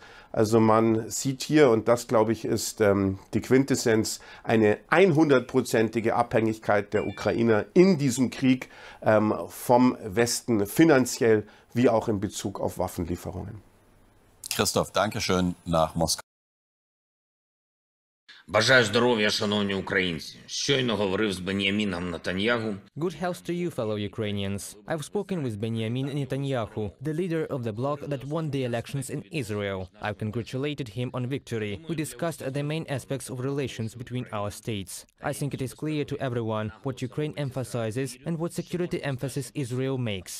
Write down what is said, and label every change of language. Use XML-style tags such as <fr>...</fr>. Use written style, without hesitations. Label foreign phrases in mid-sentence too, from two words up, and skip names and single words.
<de>Also man sieht hier, und das glaube ich ist die Quintessenz, eine 100%ige Abhängigkeit der Ukrainer in diesem Krieg vom Westen finanziell wie auch in Bezug auf Waffenlieferungen. Christoph, danke schön nach Moskau.</de> <uk>Бажаю здоров'я, шановні українці. Щойно говорив з Бен'яміном Нетаньяху.</uk> <en>Good health to you, fellow Ukrainians. I've spoken with Benjamin Netanyahu, the leader of the bloc that won the elections in Israel. I've congratulated him on victory. We discussed the main aspects of relations between our states. I think it is clear to everyone what Ukraine emphasizes and what security emphasis Israel makes.</en>